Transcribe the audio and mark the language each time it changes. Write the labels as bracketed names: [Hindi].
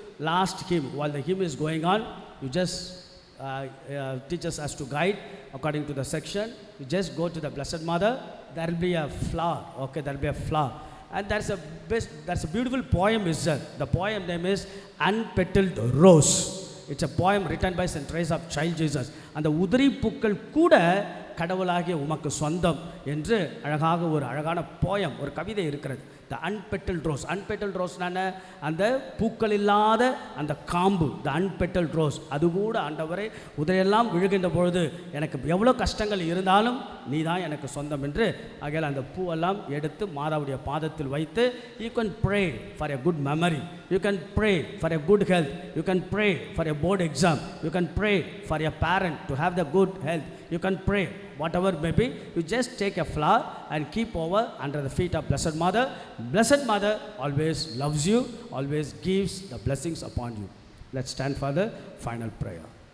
[English] Last hymn, while the hymn is going on, you just teach us as to guide according to the section. You just go to the Blessed Mother. There will be a flower. Okay, there will be a flower. And that's a beautiful poem is there. The poem name is Unpetaled Rose. It's a poem written by St. Teresa of Child Jesus. [Tamil] அந்த உதிரி பூக்கள் கூட கடவுளாகிய உமக்கு சொந்தம் என்று அழகாக ஒரு அழகான போயம், ஒரு கவிதை இருக்கிறது. த அன்பெட்டல்ட் ரோஸ். அன்பெட்டல்ட் ரோஸ்னான அந்த பூக்கள் இல்லாத அந்த காம்பு, த அன்பெட்டல்ட் ரோஸ். அது கூட ஆண்டவரே உதிரையெல்லாம் விழுகின்ற பொழுது எனக்கு எவ்வளோ கஷ்டங்கள் இருந்தாலும் நீ தான் எனக்கு சொந்தம் என்று ஆகையால் அந்த பூவெல்லாம் எடுத்து மாதாவுடைய பாதத்தில் வைத்து, [English] You can pray for a good memory, you can pray for a good health, you can pray for a board exam, you can pray for a parent to have the good health, you can pray whatever may be. You just take a flower and keep over under the feet of Blessed Mother. Blessed Mother always loves you, always gives the blessings upon you. Let's stand for the final prayer.